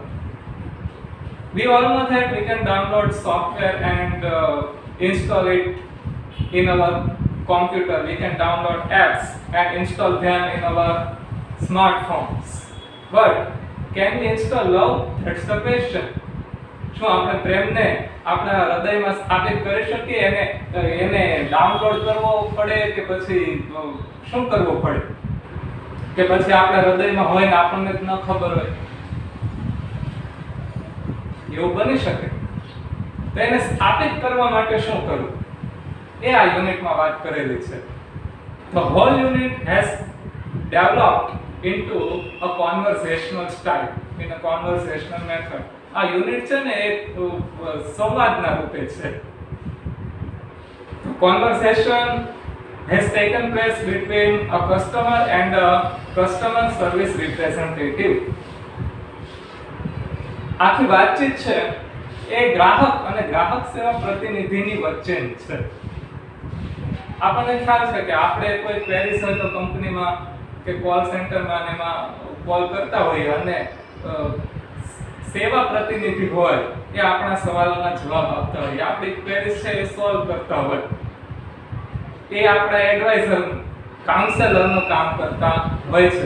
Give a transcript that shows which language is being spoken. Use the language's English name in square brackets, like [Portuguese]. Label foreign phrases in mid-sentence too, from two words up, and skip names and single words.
[English] We all know that we can download software and install it in our computer. We can download apps and install them in our smartphones. But can we install love? That's the question. [Gujarati] શું આપણે પ્રેમને આપણા હૃદયમાં સ્થાપિત કરી શકીએ? એને ડાઉનલોડ કરવો પડે કે પછી શું કરવું પડે? કે પછી આપણા હૃદયમાં હોય ને આપણને જ ન ખબર હોય? એવું બની શકે. તો એને સ્થાપિત કરવા માટે શું કરવું? એ આ યુનિટમાં વાત કરેલી છે. [English] The whole unit has developed into a conversational style, in a conversational method. [Gujarati] આ યુનિટ છે ને એક સંવાદના રૂપે છે. [English] Conversation has taken place between a customer and a customer service representative. [Gujarati] આખી વાતચીત છે એ ગ્રાહક અને ગ્રાહક સેવા પ્રતિનિધિની વચ્ચેની છે. આપણને ખ્યાલ છે કે આપણે કોઈ ક્વેરીઝ હોય તો કંપનીમાં કે કોલ સેન્ટરમાં એમાં કોલ કરતા હોઈએ અને સેવા પ્રતિનિધિ હોય એ આપણા સવાલોના જવાબ આપતા હોય, આપણી ક્વેરીઝ છે એ સોલ્વ કરતા હોય, એ આપણા એડવાઇઝર કાઉન્સેલરનું કામ કરતા હોય છે.